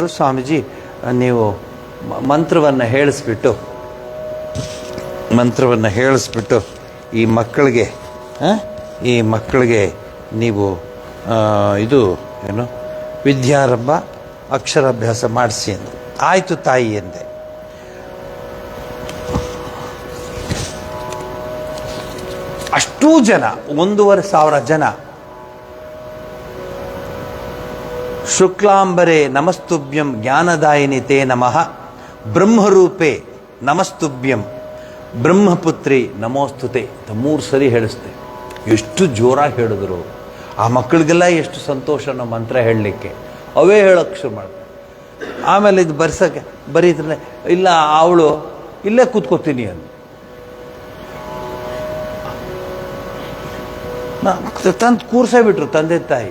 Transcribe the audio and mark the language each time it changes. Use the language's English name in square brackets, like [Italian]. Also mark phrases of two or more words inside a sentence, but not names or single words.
[Kannada] ಸ್ವಾಮೀಜಿ ನೀವು ಮಂತ್ರವನ್ನು ಹೇಳಿಸ್ಬಿಟ್ಟು ಈ ಮಕ್ಕಳಿಗೆ ನೀವು ಇದು ಏನು ವಿದ್ಯಾರಂಭ ಅಕ್ಷರಾಭ್ಯಾಸ ಮಾಡಿಸಿ ಅಂದರು. ಆಯಿತು ತಾಯಿ ಎಂದೆ. ಅಷ್ಟೂ ಜನ, 1,500 ಜನ, [Sanskrit] ಶುಕ್ಲಾಂಬರೆ ನಮಸ್ತುಭ್ಯಂ ಜ್ಞಾನದಾಯಿನಿ ತೇ ನಮಃ, ಬ್ರಹ್ಮರೂಪೇ ನಮಸ್ತುಭ್ಯಂ, ಬ್ರಹ್ಮಪುತ್ರಿ ನಮೋಸ್ತುತೆ [Kannada] ಅಂತ 3 ಸರಿ ಹೇಳಿಸ್ತೆ. ಎಷ್ಟು ಜೋರಾಗಿ ಹೇಳಿದ್ರು. ಆ ಮಕ್ಕಳಿಗೆಲ್ಲ ಎಷ್ಟು ಸಂತೋಷ ನಾವು ಮಂತ್ರ ಹೇಳಲಿಕ್ಕೆ. ಅವೇ ಹೇಳೋಕ್ಕೆ ಶುರು ಮಾಡ್ತಾರೆ. ಆಮೇಲೆ ಇದು ಬರೀದ್ರೆ ಇಲ್ಲ ಅವಳು ಇಲ್ಲೇ ಕೂತ್ಕೋತೀನಿ ಅಂದು. ತಂದು ಕೂರ್ಸೇ ಬಿಟ್ರು ತಂದೆ ತಾಯಿ.